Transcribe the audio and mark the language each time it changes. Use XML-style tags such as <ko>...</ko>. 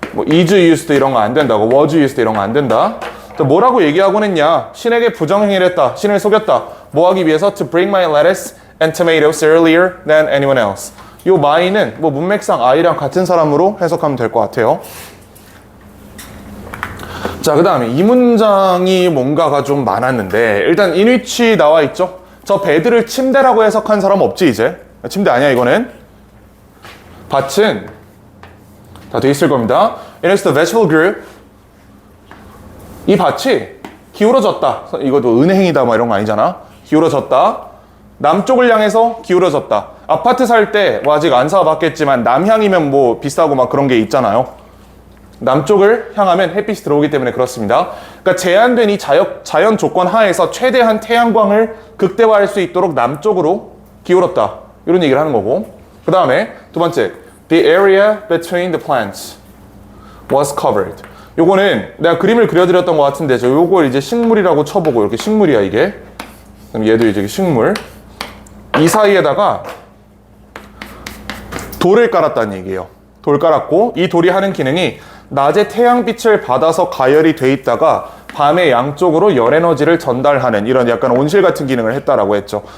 <ko>is used 이런 거 안 된다고 was used 이런 거 안 된다. 뭐라고 얘기하곤 했냐? 신에게 부정행위를 했다. 신을 속였다. 뭐 하기 위해서?</ko> <en>To bring my lettuce and tomatoes earlier than anyone else.</en> <ko>요 my는 뭐 문맥상 I랑 같은 사람으로 해석하면 될 것 같아요. 자, 그 다음에 이 문장이 뭔가가 좀 많았는데 일단 in which 나와 있죠? 저 베드를 침대라고 해석한 사람 없지 이제? 침대 아니야 이거는? 밭은 다 돼 있을 겁니다.</ko> <en>It is the vegetable group.</en> <ko>이 밭이 기울어졌다. 이것도 은행이다 뭐 이런 거 아니잖아. 기울어졌다. 남쪽을 향해서 기울어졌다. 아파트 살 때 뭐 아직 안 사봤겠지만 남향이면 뭐 비싸고 막 그런 게 있잖아요. 남쪽을 향하면 햇빛이 들어오기 때문에 그렇습니다. 그러니까 제한된 이 자연 조건 하에서 최대한 태양광을 극대화할 수 있도록 남쪽으로 기울었다. 이런 얘기를 하는 거고. 그 다음에 두 번째,</ko> <en>the area between the plants was covered.</en> <ko>요거는 내가 그림을 그려드렸던 것 같은데 저 요걸 이제 식물이라고 쳐보고 이렇게 식물이야 이게. 그럼 얘도 이제 식물. 이 사이에다가 돌을 깔았다는 얘기예요. 돌 깔았고 이 돌이 하는 기능이 낮에 태양빛을 받아서 가열이 돼 있다가 밤에 양쪽으로 열 에너지를 전달하는 이런 약간 온실 같은 기능을 했다라고 했죠.</ko>